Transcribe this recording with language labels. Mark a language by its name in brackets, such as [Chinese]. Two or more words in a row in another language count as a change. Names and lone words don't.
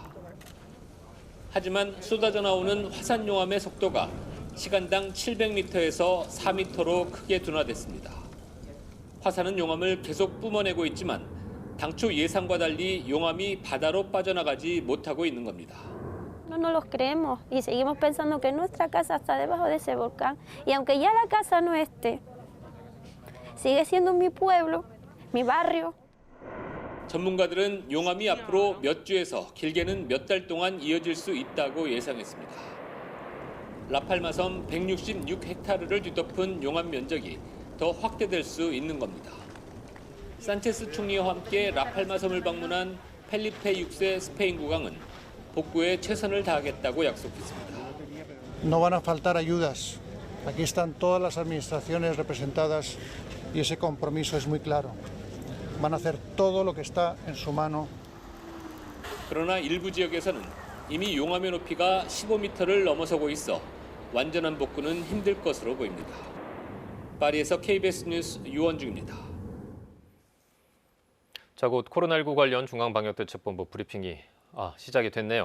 [Korean] 하지만 쏟아져 나오는 화산 용암의 속도가 시간당 700m에서 4m로 크게 둔화됐습니다. 화산은 용암을 계속 뿜어내고 있지만 당초 예상과 달리 용암이 바다로 빠져나가지 못하고 있는 겁니다. [Spanish] No nos los creemos y seguimos pensando que nuestra casa está debajo de ese volcán. Y aunque ya la casa no esté, sigue siendo mi pueblo, mi barrio. [Korean] 전문가들은 용암이 앞으로 몇 주에서 길게는 몇 달 동안 이어질 수 있다고 예상했습니다. 라팔마섬 166헥타르를 뒤덮은 용암 면적이 더 확대될 수 있는 겁니다. 산체스 총리와 함께 라팔마섬을 방문한 펠리페 6세 스페인 국왕은 복구에 최선을 다하겠다고 약속했습니다. [Spanish] No van a faltar ayudas. Aquí están todas las administraciones representadas y ese compromiso es muy claro. Van a hacer todo lo que está en su mano. [Korean] 그러나 일부 지역에서는 이미 용암의 높이가 15m를 넘어서고 있어 완전한 복구는 힘들 것으로 보입니다. 파리에서 KBS 뉴스 유원중입니다. 자, 곧 코로나19 관련 중앙방역대책본부 브리핑이 시작이 됐네요.